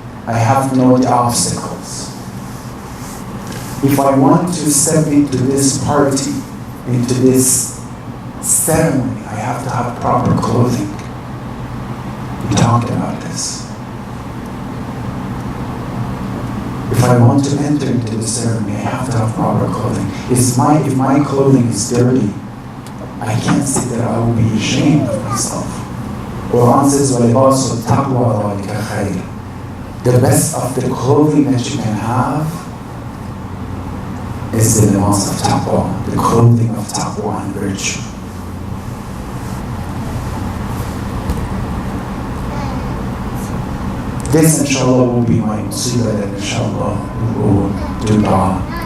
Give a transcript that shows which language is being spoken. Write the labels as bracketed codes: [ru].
[en] I have to know the obstacles. If I want to step into this party, into this ceremony, I have to have proper clothing. We talked about this. If I want to enter into the ceremony, I have to have proper clothing. If my clothing is dirty, I can't say that I will be ashamed of myself. Quran says, [ar] وَلِبَاسُ التَّقْوَى ذَلِكَ خَيْرٌ. [en] The best of the clothing that you can have is the libas of taqwa, the clothing of taqwa and virtue. This inshallah will be my musibah, and inshallah we will do dua.